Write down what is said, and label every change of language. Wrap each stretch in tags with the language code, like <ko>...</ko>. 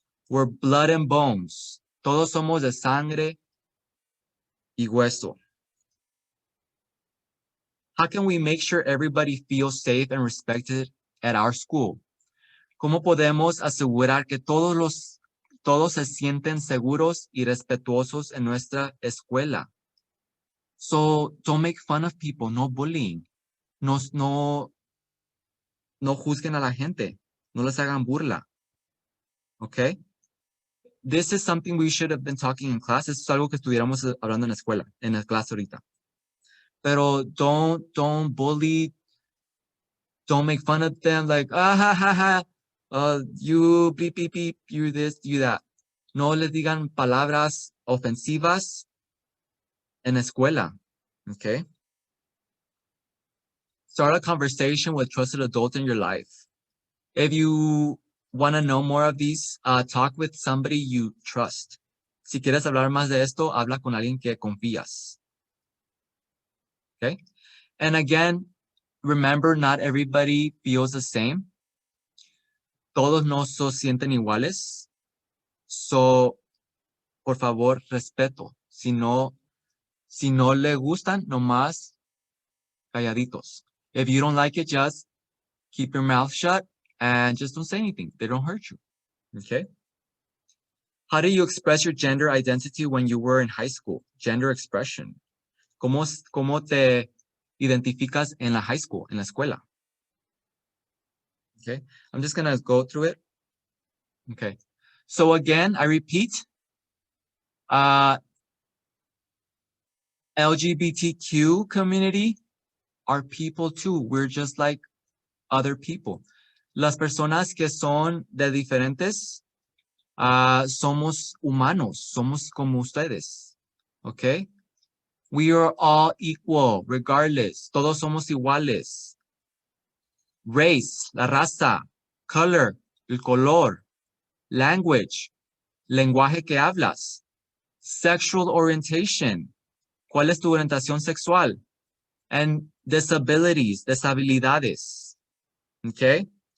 <en>We're blood and bones.</en> <es>Todos somos de sangre y hueso.</es> <en>How can we make sure everybody feels safe and respected at our school?</en> <es>¿Cómo podemos asegurar que todos se sienten seguros y respetuosos en nuestra escuela?</es> <en>So don't make fun of people, no bullying.</en> <es>No juzguen a la gente. No les hagan burla. Okay?</es> <en>This is something we should have been talking in class.</en> <es>Esto es algo que estuviéramos hablando en la escuela, en la clase ahorita.</es> <en>Pero don't bully, don't make fun of them like, ha, ha, ha, you beep, beep, beep, you this, you that.</en> <es>No les digan palabras ofensivas en la escuela, okay?</es> <en>Start a conversation with trusted adult in your life. If you want to know more of these, talk with somebody you trust.</en> <es>Si quieres hablar más de esto, habla con alguien que confías.</es> <en>Okay? And again, remember, not everybody feels the same.</en> <es>Todos no se sienten iguales. So, por favor, respeto. Si no le gustan, nomás calladitos.</es> <en>If you don't like it, just keep your mouth shut and just don't say anything. They don't hurt you. Okay? How do you express your gender identity when you were in high school? Gender expression.</en> <es>¿Cómo te identificas en la high school, en la escuela?</es> <en>Okay, I'm just gonna go through it. Okay, so again, I repeat, LGBTQ community are people too. We're just like other people.</en> <es>Las personas que son de diferentes, somos humanos, somos como ustedes.</es> <en>Okay? We are all equal, regardless.</en> <es>Todos somos iguales. Race, la raza, color, el color, language, lenguaje que hablas, sexual orientation, cuál es tu orientación sexual, and disabilities, deshabilidades. Okay?</es>